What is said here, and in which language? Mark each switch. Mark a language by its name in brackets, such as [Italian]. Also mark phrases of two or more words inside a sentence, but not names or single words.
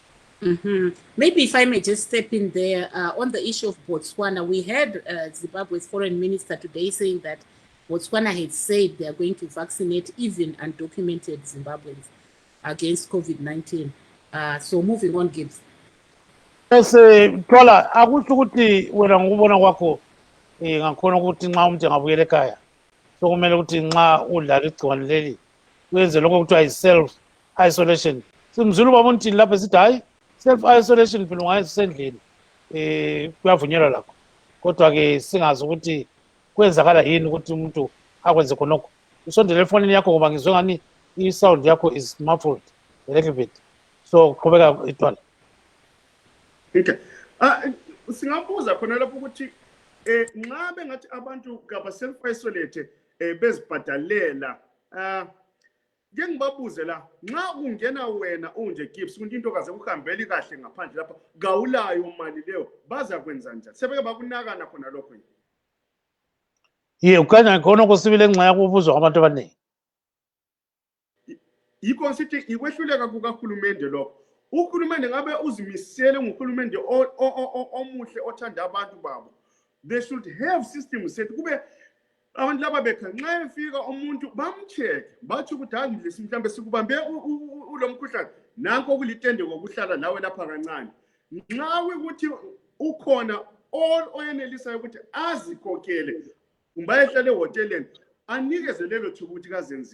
[English] Maybe if I may just step in there on the issue of Botswana, we heard Zimbabwe's foreign minister today saying that Botswana had said they are going to vaccinate even undocumented Zimbabweans against COVID-19. So moving on, Gibbs. [North Ndebele] Yes, Twala, akusho ukuthi wena ngokubona kwakho ngakhona ukuthi nxa umuntu engabuyela ekhaya so kumele ukuthi nxa udlala igciwane leli wenze lokho kuthiwa yi- [English] self isolation. [North Ndebele] Simzulu ubaba untini lapha esithi hayi [English] self isolation [North Ndebele] phela ungayesendlini kuyavunyelwa lakho, kodwa-ke singazi ukuthi kwenzakala yini ukuthi umuntu akwenze khonokho. Usondele efonini yakho ngoba ngizwe ngani i-sound yakho [English] is muffled a little bit, [North Ndebele] so qhubeka Itwala. Okay. Singabuza khona lapho ukuthi nxa bengathi abantu kaba self-isolate bezibhadalela ke ngibabuze la, nxa ungena wena unje Gibbs ukuthi into kaze kuhambeli kahle ngaphandle lapha gawulayo mali leyo baza kwenza njani? Sebeke bakunakana khona lokho yini? Ukanya khona kusibile nxa yakubuzwa abantu abaningi. Yikho sithi ikwehluleka kukahulumende lokho. Uhulumende ngabe uzimisele nguhulumende omuhle othanda abantu babo. [English] They should have systems set [North Ndebele] kube abantu laba bekha nxa efika umuntu bamcheck bathi ukuthi hayi mhlambe sikubambe ulomkhuhlane nanko kulitende ngokuhlala nawe lapha kancane. Nxa ukuthi ukhona oyenelisayo ukuthi azikhokhele kumbe ehlele ehoteleni anikeze lelo thuba ukuthi kazenzele.